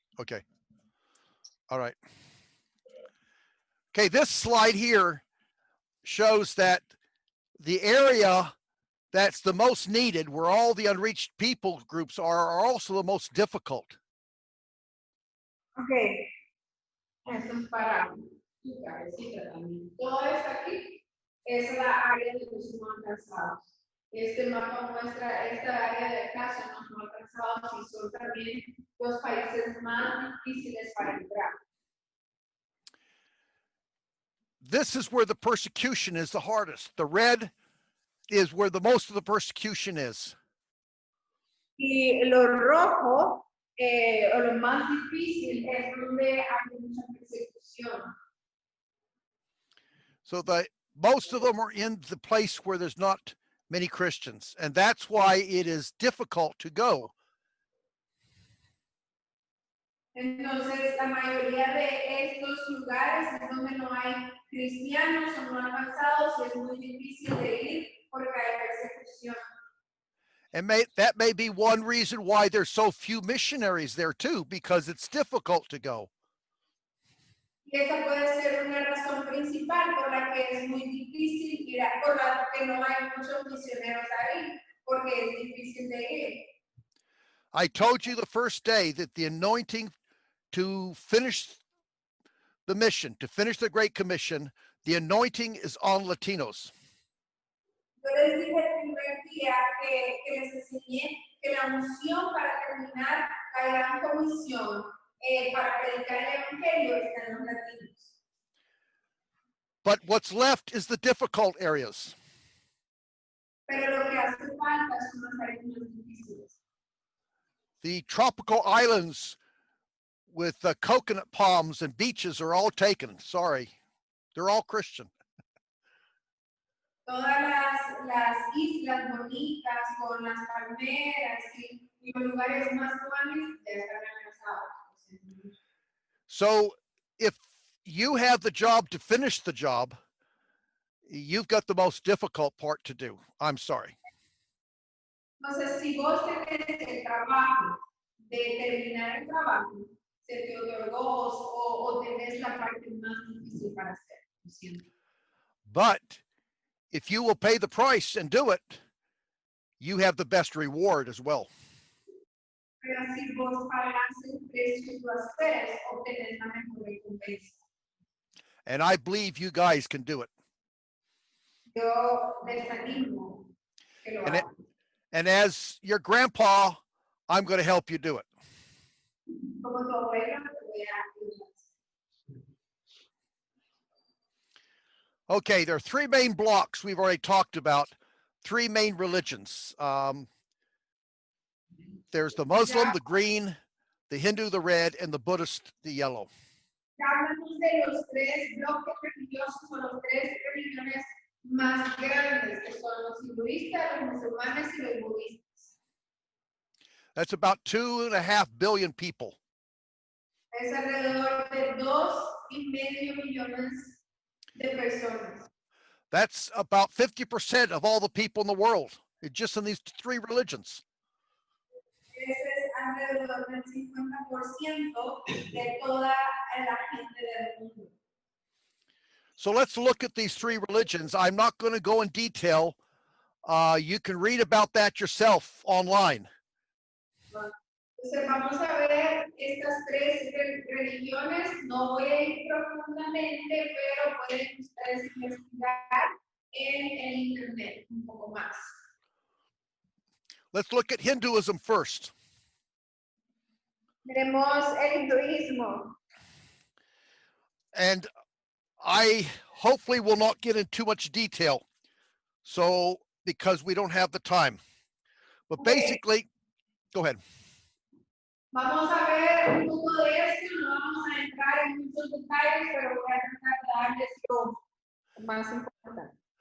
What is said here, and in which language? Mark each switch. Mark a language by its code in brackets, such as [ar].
[en] Okay. All right. Okay, this slide here shows that the area that's the most needed, where all the unreached people groups are also the most difficult. Okay. [es] Esto es para tu cabecita también. Todo esto aquí es la área de los no alcanzados. Este mapa muestra esta área de acá son los no alcanzados y son también los países más difíciles para entrar. [en] This is where the persecution is the hardest. The red is where the most of the persecution is. [es] Y lo rojo, o lo más difícil, es donde hay mucha persecución. [en] So most of them are in the place where there's not many Christians, and that's why it is difficult to go. [es] Entonces, la mayoría de estos lugares es donde no hay cristianos o no avanzados, y es muy difícil de ir porque hay persecución. [en] And that may be one reason why there's so few missionaries there too, because it's difficult to go. [es] Y esa puede ser una razón principal por la que es muy difícil ir, por la que no hay muchos misioneros ahí, porque es difícil de ir. [en] I told you the first day that the anointing to finish the mission, to finish the Great Commission, the anointing is on Latinos. [es] Yo les dije el primer día que les enseñé que la unción para terminar la gran comisión, para predicar el evangelio, está en los latinos. [en] But what's left is the difficult areas. [es] Pero lo que hace falta son las áreas más difíciles. [en] The tropical islands with coconut palms and beaches are all taken. Sorry. They're all Christian. [es] Todas las islas bonitas con las palmeras y los lugares más tuanes ya están amenazados. [en] So if you have the job to finish the job, you've got the most difficult part to do. I'm sorry. [es] Entonces, si vos tenés el trabajo de terminar el trabajo, se te otorgó o tenés la parte más difícil para hacer. Lo siento. [en] But if you will pay the price and do it, you have the best reward as well. [es] Pero si vos pagás el precio y lo haces, obtenés la mejor recompensa. [en] And I believe you guys can do it. [es] Yo les animo que lo hagan. [en] And as your grandpa, I'm going to help you do it. [es] Como tu abuelo, te voy a ayudar. [en] Okay, there are three main blocks we've already talked about, three main religions. There's the Muslim, the green, the Hindu, the red, and the Buddhist, the yellow. [es] Ya hablamos de los tres bloques religiosos o los tres religiones más grandes, que son los hinduistas, los musulmanes y los budistas. [en] That's about 2.5 billion people. [es] Es alrededor de 2,5 millones de personas. [en] That's about 50% of all the people in the world, just in these three religions. [es] Ese es alrededor del 50% de toda la gente del mundo. [en] So let's look at these three religions. I'm not going to go in detail. You can read about that yourself online. [es] Entonces vamos a ver estas tres religiones. No voy a ir profundamente, pero pueden ustedes investigar en el internet un poco más. [en] Let's look at Hinduism first. [es] Tenemos el hinduismo. [en] And I hopefully will not get in too much detail. So, because we don't have the time. But basically, go ahead. [es] Vamos a ver un poco de esto, no vamos a entrar en muchos detalles, pero voy a tratar de darles lo más importante.